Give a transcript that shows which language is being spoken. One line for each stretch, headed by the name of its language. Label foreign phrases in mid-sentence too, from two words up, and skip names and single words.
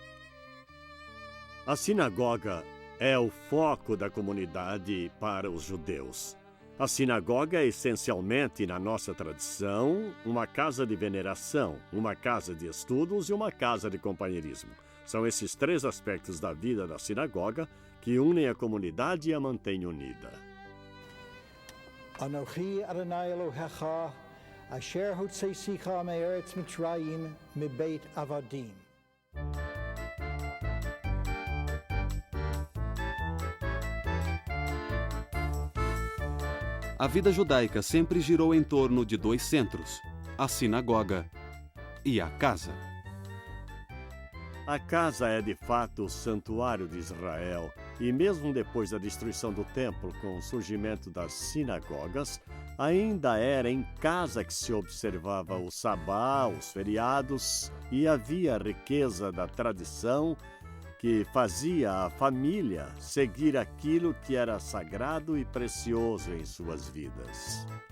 Portuguese: A sinagoga é o foco da comunidade para os judeus. A sinagoga é essencialmente, na nossa tradição, uma casa de veneração, uma casa de estudos e uma casa de companheirismo. São esses 3 aspectos da vida da sinagoga que unem a comunidade e a mantêm unida.
Hebrew: אנכי יהוה אלהיך אשר הוצאתיך מארץ מצרים מבית עבדים.
Portuguese: A vida judaica sempre girou em torno de 2 centros, a sinagoga e a casa. A casa é de fato o santuário de Israel, e mesmo depois da destruição do templo com o surgimento das sinagogas, ainda era em casa que se observava o sabá, os feriados, e havia a riqueza da tradição que fazia a família seguir aquilo que era sagrado e precioso em suas vidas.